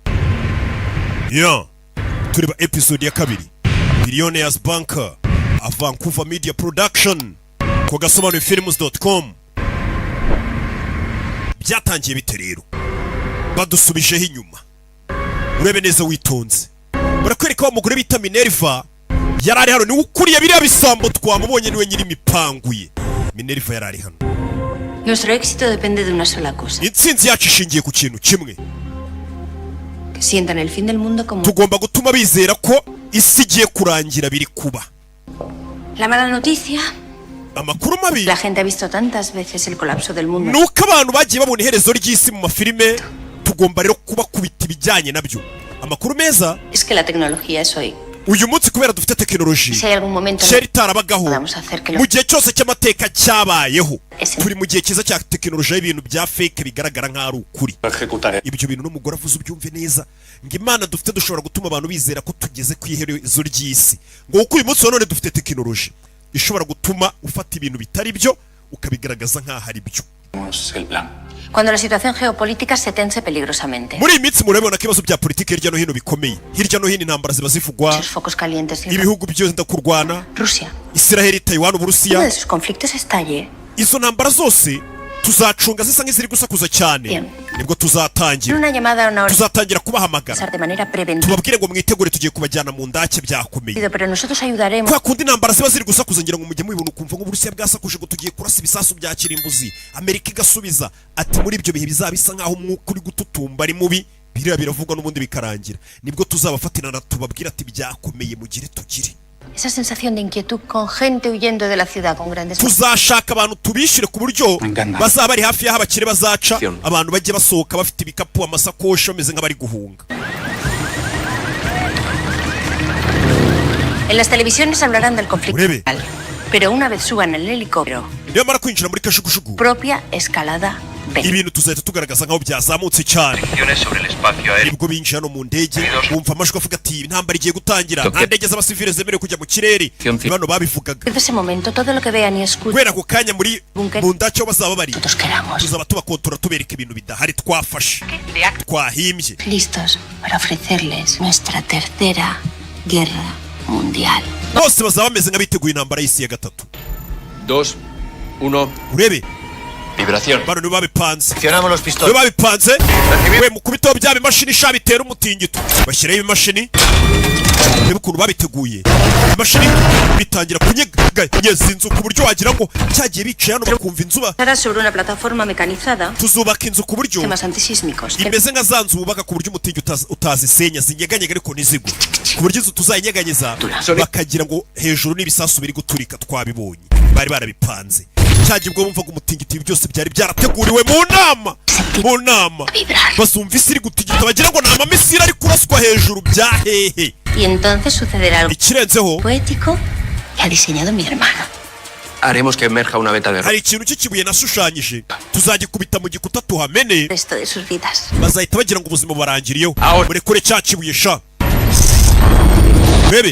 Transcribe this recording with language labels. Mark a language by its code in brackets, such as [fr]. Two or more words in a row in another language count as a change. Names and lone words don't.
[rw] Tureba episode ya 2, [en] Billionaires Banker, a Vancouver Media Production, [rw] ku gasobanuye films.com. Byatangiye bite rero? Badusubijeho inyuma. Urebe neza witonze. Barakwereka wa mugore bita Minerva. Yarari hano, ni ukuriye biriya bisambo twamubonye niwe nyiri mipanguye. Minerva yarari hano. [es] Nuestro éxito depende de una sola cosa. [rw] Intsinzi yacu ishingiye ku kintu kimwe. [es] Que sientan el fin del mundo como... [rw] Tugomba gutuma bizera ko isi igiye kurangira biri kuba. [es] La mala noticia... [rw] Amakuru mabi. [es] La gente ha visto tantas veces el colapso del mundo. [rw] Nuko abantu bagiye babona iherezo ry'isi mu mafilime, tugomba rero kuba kubita ibijyanye nabyo. Amakuru meza. [es] Es que la tecnología es hoy. [rw] Uyu munsi kubera dufite tekinoloji cyari tarabagaho mu gihe cyose cy'amateka cyabayeho. Turi mu gihe kiza cya tekinoloji y'ibintu bya fake bigaragara nk'ari ukuri. Ibyo bintu n'umugore avuze ubyumve neza, ngo Imana dufite dushobora gutuma abantu bizera ko tugeze ku iherezo ry'isi. Ngo uko uyu munsi none dufite tekinoloji ishobora gutuma ufata ibintu bitari byo ukabigaragaza nk'aho ari byo. [es] Cuando la situación geopolítica se tense peligrosamente. [rw] Muri imitsi murabona ko ibibazo bya politiki hirya no hino bikomeye. Hirya no hino intambara ziba zivugwa. [es] Sus focos calientes. [rw] Ibihugu byose ndakurwana. Rusia. Israel, Taiwan, Uburusiya. [es] Uno de sus conflictos estalle. [rw] Izo ntambara zose tuzacunga zisa nk'iziri gusakuza cyane. Nibwo tuzatangira. [es] Una llamada a una hora. [rw] Tuzatangira kubahamagara. [es] De manera preventiva. [rw] Tubabwire ngo mwitegure tugiye kubajyana mu ndake byakomeye. [es] Pero nosotros ayudaremos. [rw] Kwa kundi intambara ziba ziri gusakuza ngira ngo mujye mubibona ukumva ngo Uburusiya bwasakuje ngo tugiye kurasa ibisasu bya kirimbuzi. Amerika igasubiza ati muri ibyo bihe bizabisa nkaho umwuka uri gututumba ari mubi. Biriya biravugwa n'ubundi bikarangira. Nibwo tuzabafatirana tubabwira ati byakomeye mugire tugire. [es] Esa sensación de inquietud con gente huyendo de la ciudad con grandes... [rw] Tuzashaka abantu tubishyure ku buryo bazaba bari hafi y'aho abakire bazaca, abantu bajye basohoka bafite ibikapu, amasakoshi bameze nk'abari guhunga. [es] En las televisiones hablarán del conflicto. Pero una vez suban el helicóptero, [rw] niyamara kwinjira muri kajugujugu [es] propia escalada B. [rw] ibintu tuzahita tugaragaza nk'aho byazamutse cyane. [es] Restricciones sobre el espacio aéreo. [rw] nibwo binjira no mu ndege bumva amajwi avuga ati intambara igiye gutangira, nta ndege z'abasivile zemerewe kujya mu kirere. Bano babivugaga [es] Desde ese momento, todo lo que vean y escuchen, [rw] kubera ako kanya muri mu ndace aho bazaba bari [es] nosotros queramos. [rw] tuzaba tubakontora tubereka ibintu bidahari twafashe twahimbye. [es] Listos para ofrecerles nuestra tercera guerra mundial. [rw] bose bazaba bameze nk'abiteguye intambara y'isi ya gatatu. 2, 1. urebe [es] Vibración. [rw] bano nibo babipanze, [es] Accionamos los [rw] nibo [es] pistones. [rw] babipanze. we mukubitaho bya bimashini sha bitera umutingito, bashyiraho ibimashini. reba ukuntu babiteguye, imashini bitangira kunyeganyeza inzu ku buryo wagira ngo cyagiye bicaye hano bakumva inzu [es] Estará sobre una plataforma mecanizada, [rw] tuzubaka inzu ku buryo [es] sistemas antisísmicos. [rw] imeze nka za nzu bubaka ku buryo umutingi utazisenya zinyeganyega ariko ntizigwe, ku buryo inzu tuzayinyeganyeza bakagira ngo hejuru n'ibisasu biri guturika. twabibonye bari barabipanze cyagiye ubwo bumvaga umutingito, ibi byose byari byarateguriwe mu nama basumva isi iri gutigita bagira ngo ni amamisiri ari kuraswa hejuru bya hehe. [es] Y entonces sucederá algo [rw] ikirenzeho [es] poético que ha diseñado mi hermano. Haremos que emerja una beta de [rw] hari ikintu cy'ikibuye nashushanyije, tuzagikubita mu gikuta tuhamene, [es] El resto de sus vidas. [rw] bazahita bagira ngo ubuzima burangiriyeho. murekure cya kibuye sha bebe.